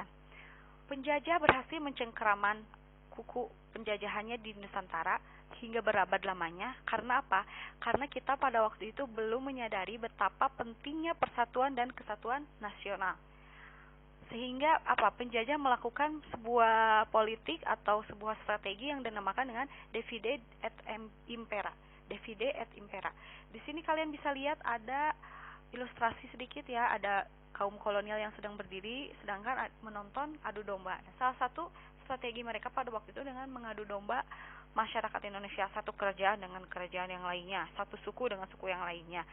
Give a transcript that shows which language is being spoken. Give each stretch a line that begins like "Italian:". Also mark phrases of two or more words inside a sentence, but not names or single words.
Indonesian: Penjajah berhasil mencengkeraman kuku penjajahannya di Nusantara hingga berabad lamanya. Karena apa? Karena kita pada waktu itu belum menyadari betapa pentingnya persatuan dan kesatuan nasional. Sehingga penjajah melakukan sebuah politik atau sebuah strategi yang dinamakan dengan
Latin: divide et impera. Divide et impera.
Indonesian: Di sini kalian bisa lihat ada ilustrasi sedikit ya, ada kaum kolonial yang sedang berdiri sedangkan menonton adu domba. Salah satu strategi mereka pada waktu itu dengan mengadu domba masyarakat Indonesia, satu kerajaan dengan kerajaan yang lainnya, satu suku dengan suku yang lainnya.